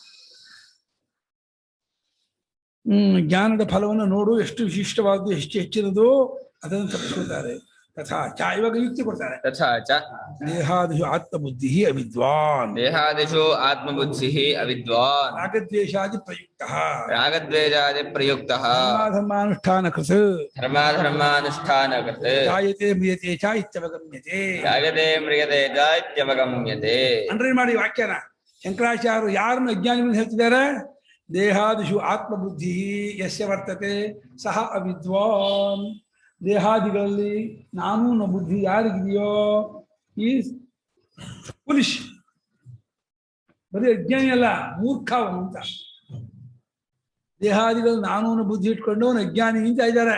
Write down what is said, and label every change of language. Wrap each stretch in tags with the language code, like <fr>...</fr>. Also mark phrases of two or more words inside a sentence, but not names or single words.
<kn>ಜ್ಞಾನದ ಫಲವನ್ನು ನೋಡು, ಎಷ್ಟು ವಿಶಿಷ್ಟವಾದ್ದು, ಎಷ್ಟು ಹೆಚ್ಚಿನದು, ಅದನ್ನು ತಪ್ಪಿಸ್ಕೊಳ್ತಾರೆ.</kn> <sa>ತಥಾ ಚ,</sa> <kn>ಇವಾಗ ಯುಕ್ತಿ ಕೊಡ್ತಾರೆ.</kn> <sa>ತಥಾ ಚ ದೇಹಾದಿಷು ಆತ್ಮಬುದ್ಧಿ ಅವಿದ್ವಾನ್. ದೇಹಾದಿಷು ಆತ್ಮಬುದ್ಧಿಃ ಅವಿದ್ವಾನ್. ರಾಗದ್ವೇಷಾದಿ ಪ್ರಯುಕ್ತಃ. ರಾಗದ್ವೇಷಾದಿ ಪ್ರಯುಕ್ತಃ. ಧರ್ಮಾನುಷ್ಠಾನಕೃತ್. ಧರ್ಮಾನುಷ್ಠಾನಕೃತ್. ಜಾಯತೆ ಮ್ರಿಯತೆ ಚ ಇತ್ಯವಗಮ್ಯತೆ. ಜಾಯತೆ ಮ್ರಿಯತೆ ಚ ಇತ್ಯವಗಮ್ಯತೆ.</sa> <kn>ಅಂಡ್ರೈನ್ ಮಾಡಿ ವಾಕ್ಯನ. ಶಂಕರಾಚಾರ್ಯರು ಯಾರನ್ನು ಅಜ್ಞಾನಿಗಳನ್ನು ಹೇಳ್ತಿದ್ದಾರೆ?</kn> <sa>ದೇಹಾದಿಷು ಆತ್ಮಬುದ್ಧಿ ಯಸ್ಯ ವರ್ತತೆ ಸಹ ಅವಿದ್ವಾನ್.</sa> <kn>ದೇಹಾದಿಗಳಲ್ಲಿ ನಾನು ನ ಬುದ್ಧಿ ಯಾರಿಗಿದೆಯೋ</kn> <en>is foolish.</en> <kn>ಬರೀ ಅಜ್ಞಾನಿ ಅಲ್ಲ, ಮೂರ್ಖ ಅವನು ಅಂತ. ದೇಹಾದಿಗಳು ನಾನು ನ ಬುದ್ಧಿ ಇಟ್ಕೊಂಡು ಅವನು ಅಜ್ಞಾನಿ ಅಂತ ಇದ್ದಾರೆ.</kn>